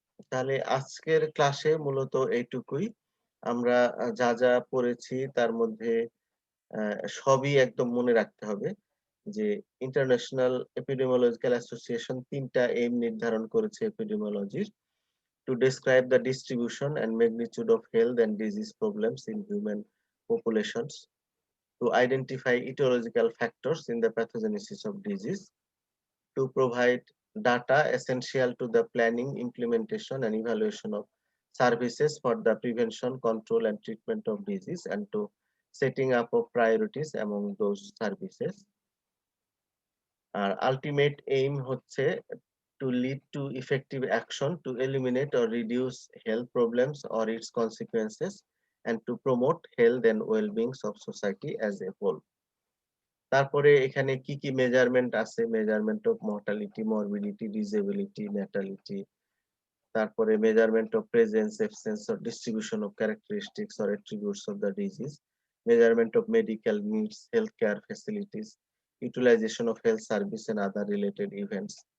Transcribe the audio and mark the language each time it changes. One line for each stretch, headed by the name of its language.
Bangla: তাহলে আজকের ক্লাসে মূলত এইটুকুই। আমরা যা, যা পড়েছি তার মধ্যে সবই একদম মনে রাখতে হবে যে ইন্টারন্যাশনাল এপিডেমিওলজিক্যাল অ্যাসোসিয়েশন ৩ টা এইম নির্ধারণ করেছে এপিডেমিওলজির।
English: To describe the distribution and magnitude of health and disease problems in human populations, to identify etiological factors in the pathogenesis of disease, to provide data essential to the planning, implementation, and evaluation of services for the prevention, control, and treatment of disease, and to setting up of priorities among those services. Our ultimate aim হচ্ছে to lead to effective action to eliminate or reduce health problems or its consequences and to promote health and well-being of society as a whole.
Bangla: তারপরে এখানে কি কি measurement আছে,
English: Measurement of mortality, morbidity, disability, natality, তারপরে measurement of presence, absence or distribution of characteristics or attributes of the disease, measurement of medical needs, health care facilities, utilization of health service and other related events.